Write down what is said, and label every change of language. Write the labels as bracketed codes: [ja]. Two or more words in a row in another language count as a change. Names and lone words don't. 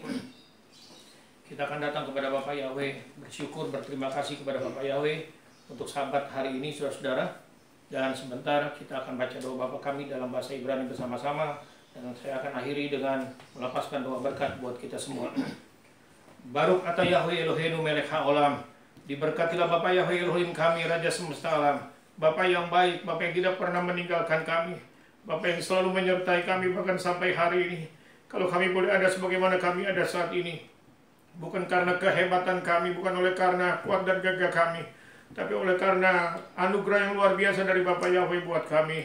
[id] Kita akan datang kepada Bapak Yahweh, bersyukur, berterima kasih kepada Bapak Yahweh untuk Sabat hari ini, saudara-saudara. Dan sebentar kita akan baca doa Bapa kami dalam bahasa Ibrani bersama-sama. Dan saya akan akhiri dengan melepaskan doa berkat buat kita semua. [he] ברוך אתה יהוה אלוהינו מלך העולם. [id] Diberkatilah Bapa Yahweh Elohim kami, Raja semesta alam. Bapa yang baik, Bapa yang tidak pernah meninggalkan kami, Bapa yang selalu menyertai kami bahkan sampai hari ini. Kalau kami boleh ada sebagaimana kami ada saat ini, bukan karena kehebatan kami, bukan oleh karena kuat dan gagah kami, tapi oleh karena anugerah yang luar biasa dari Bapa Yahweh buat kami.